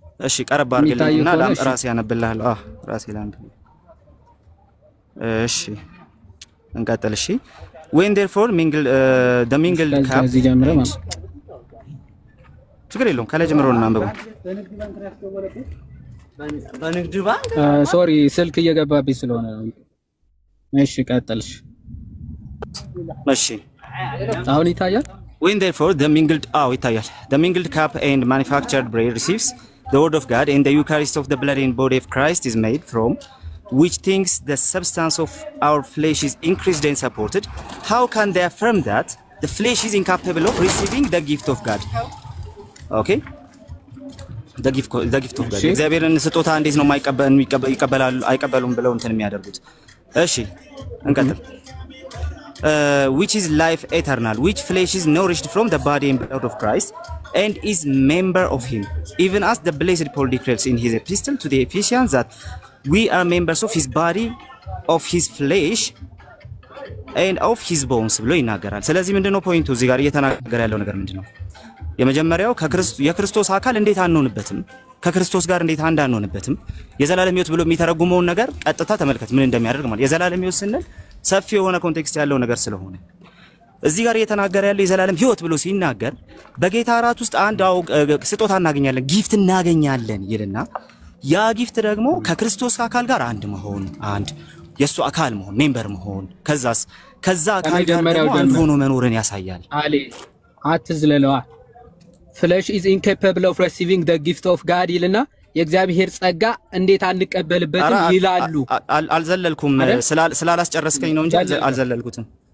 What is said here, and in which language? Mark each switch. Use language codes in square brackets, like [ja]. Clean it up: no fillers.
[am] እሺ ቀረብ አድርግልኝና ራሴ ያነብልሃለሁ። ራሴ ላንብ። እሺ እንቀጥል። እሺ [en] when therefore the mingled cup [am] ከዚህ ጀምሮ ማለት ችግር የለውም ከላይ ጀምሮ እናንብበው። በንግድ ባንክ ሶሪ ስልክ እየገባብኝ ስለሆነ ነው። እሺ ቀጥልሽ። እሺ አሁን ይታያል? [en] when therefore the mingled [am] ይታያል። [en] the mingled cup and manufactured bread receives the word of God and the Eucharist of the blood and body of Christ is made from which things the substance of our flesh is increased and supported, how can they affirm that the flesh is incapable of receiving the gift of God? Okay, the gift of God. [am] እግዚአብሔርን ስጦታ እንዴት ነው ይቀበላሉ አይቀበሉም ብለው እንትን የሚያደርጉት? እሺ እንቀጥል። [en] which is life eternal, which flesh is nourished from the body and blood of Christ and is member of him, even as the blessed Paul declares in his epistle to the Ephesians that we are members of his body of his flesh and of his bones [am] ብሎ ይናገራል። ስለዚህ ምንድነው ፖይንቱ እዚህ ጋር እየተናገረ ያለው ነገር ምንድነው? የመጀመሪያው የክርስቶስ አካል እንዴት አንሆንበትም፣ ከክርስቶስ ጋር እንዴት አንድ አንሆንበትም፣ የዘላለም ሕይወት ብሎ የሚተረጉመውን ነገር ቀጥታ ተመልከት ምን እንደሚያደርግ ማለት። የዘላለም ሕይወት ስንል ሰፊ የሆነ ኮንቴክስት ያለው ነገር ስለሆነ እዚህ ጋር እየተናገረ ያለው የዘላለም ሕይወት ብሎ ሲናገር በጌታ እራት ውስጥ አንድ ስጦታ እናገኛለን፣ ጊፍት እናገኛለን ይልና ያ ጊፍት ደግሞ ከክርስቶስ አካል ጋር አንድ መሆን፣ አንድ የሱ አካል መሆን፣ ሜምበር መሆን፣ ከዛ አካል ጋር ደግሞ አንድ ሆኖ መኖርን ያሳያል። አሊ አትዝለለዋ [en] flesh is incapable of receiving the gift of God [am] ይልና የእግዚአብሔር ጸጋ እንዴት አንቀበልበትም ይላሉ። አልዘለልኩም ስላላስጨረስከኝ ነው እንጂ አልዘለልኩትም።